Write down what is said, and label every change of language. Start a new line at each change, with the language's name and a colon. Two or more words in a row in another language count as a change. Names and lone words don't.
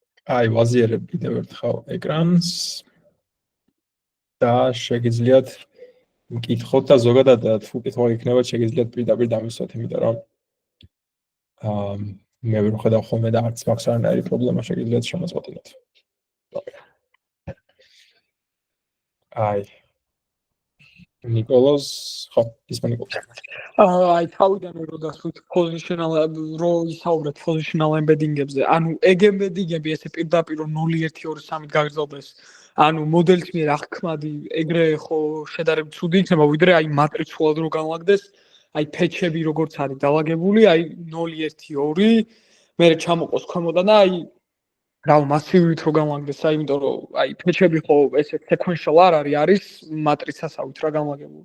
Georgian: აი, ვაზიარებ კიდევ ერთხელ ეკრანს და შეგიძლიათ მკითხოთ და ზოგადად თუ კითხვა იქნება, შეგიძლიათ პირდაპირ დამისვათ, იმიტომ რომ მე ვერ ვხედავ ხოლმე და არც მაქვს არანაირი პრობლემა, შეგიძლიათ შემოწმოთ. აი, ნიკოლოზ, ხო, ის ნიკოლოზ. აი თავიდან რო დასვით positional რო ისაუბრეთ
English: positional embedding-
Georgian: ებზე, ანუ
English: egg embedding-
Georgian: ები ესე პირდაპირ 0 1 2 3 გაგრძელდეს. ანუ მოდელის მიერ აღქმადი ეგრე ხო შედარებით ცუდი იქნება, ვიდრე აი მატრიცულად რო განლაგდეს, აი ფეჩები როგორც არის დალაგებული, აი 0 1 2, მერე ჩამოყოს ქვემოდან და აი რავ მასივით რო განლაგდეს, აი იმიტომ რომ აი ფეჩები ხო ესე sequential არ არის მატრიცასავით რა განლაგებული.